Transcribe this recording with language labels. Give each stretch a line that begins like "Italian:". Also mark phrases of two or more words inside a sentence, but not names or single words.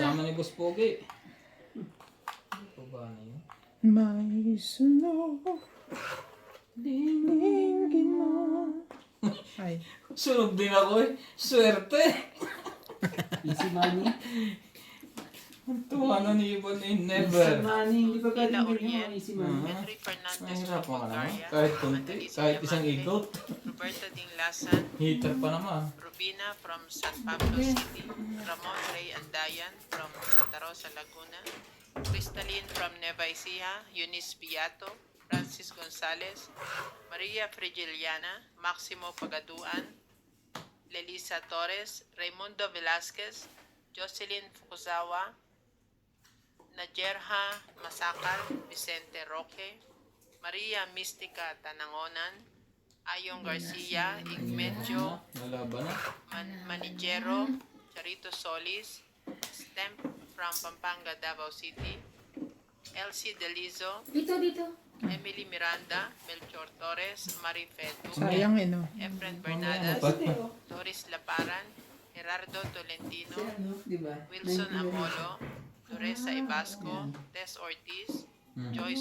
Filipino: Kasama ni Boss Pogi. Ito ba na yun? May sunog. Dinigin mo. Ay. Sunog din ako eh. Swerte.
English: Easy money. Tuwa na ni Ibon eh. Easy Never. money.
Filipino: Hindi pa Ila galing ganyan Uriel. mga
English: easy money.
Filipino: Henry Fernandez Mahirap from pa naman. Bulgaria. Kahit konti. Annalisa Kahit isang Diamante, ikot. Roberta Dinglasan. Heater pa naman. Rubina from San Pablo City. Ramon Ray Andayan from Santa Rosa, Laguna. Crystalline from Nueva Ecija. Eunice Beato. Francis Gonzalez. Maria Frigiliana. Maximo Pagaduan. Lelisa Torres. Raimundo Velasquez. Jocelyn Fukuzawa. Najerha Masakal. Vicente Roque. Maria Mystica Tanangonan. Ayong Garcia. Igmedjo Nalaban na. Manigero, Charito Solis, Stemp from Pampanga, Davao City, Elsie Delizo, Dito, dito. Emily Miranda, Melchor Torres, Marifed Duque, Sayang eh no. Efren Bernadas, Ba't Doris Laparan, Gerardo Tolentino, Ano, di ba? Wilson Amolo, Doresa Ibasco, Tess Ortiz, Joyce